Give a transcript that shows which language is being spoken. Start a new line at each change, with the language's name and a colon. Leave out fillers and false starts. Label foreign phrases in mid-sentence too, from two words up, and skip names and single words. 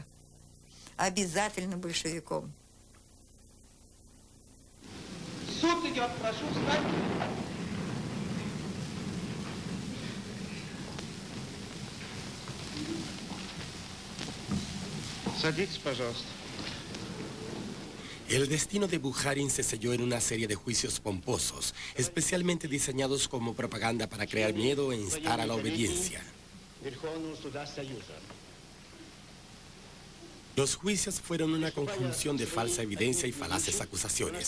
Russian: Обязательно большевиком. Суд идет, прошу встать. Садитесь, пожалуйста.
Spanish: El destino de Bukharin se selló en una serie de juicios pomposos, especialmente diseñados como propaganda para crear miedo e instar a la obediencia. Los juicios fueron una conjunción de falsa evidencia y falaces acusaciones.